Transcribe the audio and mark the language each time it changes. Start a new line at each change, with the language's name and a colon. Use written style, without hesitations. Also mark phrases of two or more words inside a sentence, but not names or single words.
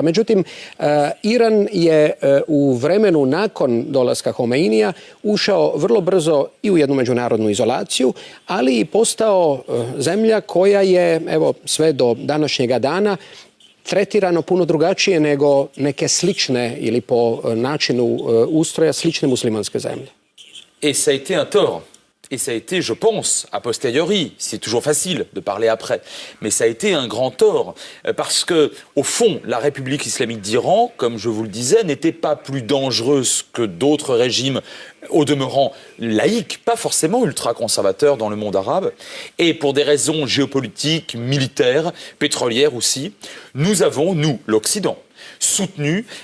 Croatian: Međutim, Iran je u vremenu nakon dolaska Homeinija ušao vrlo brzo i u jednu međunarodnu izolaciju, ali i postao zemlja koja je, evo, sve do današnjega dana tretirano puno drugačije nego neke slične ili po načinu ustroja slične muslimanske zemlje.
French: Et ça a été un tort. Et ça a été, je pense, a posteriori, c'est toujours facile de parler après, mais ça a été un grand tort, parce que, au fond, la République islamique d'Iran, comme je vous le disais, n'était pas plus dangereuse que d'autres régimes, au demeurant laïques, pas forcément ultra-conservateurs dans le monde arabe, et pour des raisons géopolitiques, militaires, pétrolières aussi, nous avons, nous, l'Occident, soutenu